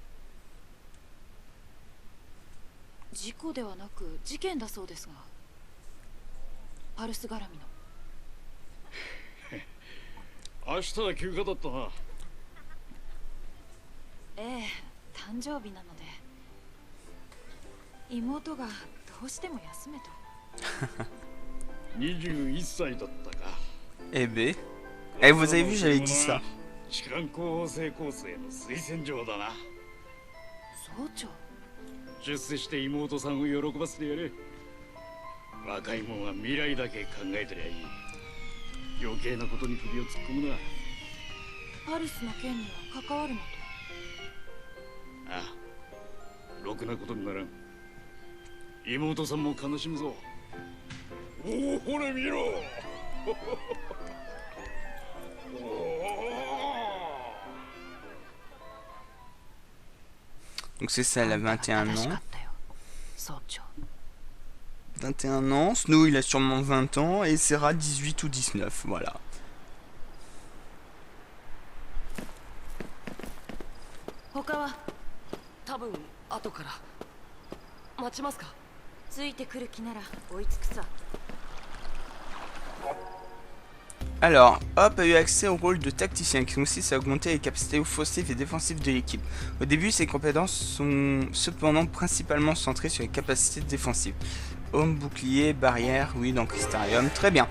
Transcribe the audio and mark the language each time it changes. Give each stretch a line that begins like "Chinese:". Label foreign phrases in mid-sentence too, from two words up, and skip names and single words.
Japanese: 事故ではなく事件だそうですが、パルス絡みの。明日は休暇だったな。ええ、誕生日なので妹がどうしても休めと。 21歳だったか。
French: Eh ben. Eh, vous avez vu, j'avais dit ça.
Japanese: 士官候補生コースへの推薦状だな。総長。出世して妹さんを喜ばせてやれ。若いもんは未来だけ考えてりゃいい。余計なことに首を突っ込むな。パルスの件には関わるのと。ああ、ろくなことにならん。妹さんも悲しむぞ。おお、ほれ見ろ。
French: Donc c'est ça, elle a 21 ans.
Japanese: 総長。
French: 21 ans, Snow il a sûrement 20 ans et Serra 18 ou 19, voilà.
Japanese: 他は多分後から待ちますか。ついてくる気naら追いつくさ。
French: Alors, Hop a eu accès au rôle de tacticien qui consiste à augmenter les capacités offensives et défensives de l'équipe. Au début, ses compétences sont cependant principalement centrées sur les capacités défensives. Homme, bouclier, barrière, oui, dans Crystarium, très bien.